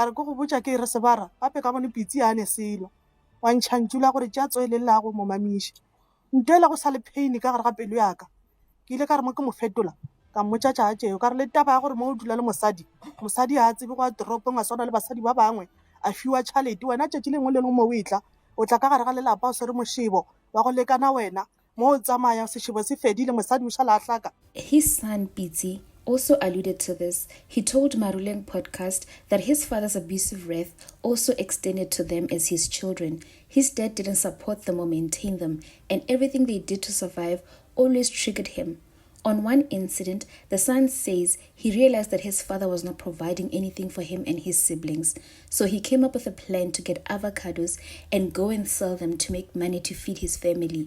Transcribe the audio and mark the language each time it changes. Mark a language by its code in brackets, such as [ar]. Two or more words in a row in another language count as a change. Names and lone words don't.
[nso] re go go botsa ke re sebara gape ka bone Pitsi a ne selo wa ntšhantšula gore tša tswelelago mo mamiši ntela go sa le pain ka gare ga pelo ya ka ke ile ka re mo ke mo fetola ka mmotsa tša tšeo ka re le taba ya gore mo o dula le mosadi a tsebe go a toropong a swana le basadi ba bangwe a fiwa tšhalete wena tšatši lengwe le lengwe mo o e tla o tla ka gare ga lelapa o swere mošebo wa go lekana wena mo o tsamayang sešebo se fedile mosadi o šala a hlaka. [en] His son, Pitsi, also alluded to this. He told Maruleng podcast that his father's abusive wrath also extended to them as his children. His dad didn't support them or maintain them, and everything they did to survive always triggered him. On one incident, the son says he realized that his father was not providing anything for him and his siblings, so he came up with a plan to get avocados and go and sell them to make money to feed his family.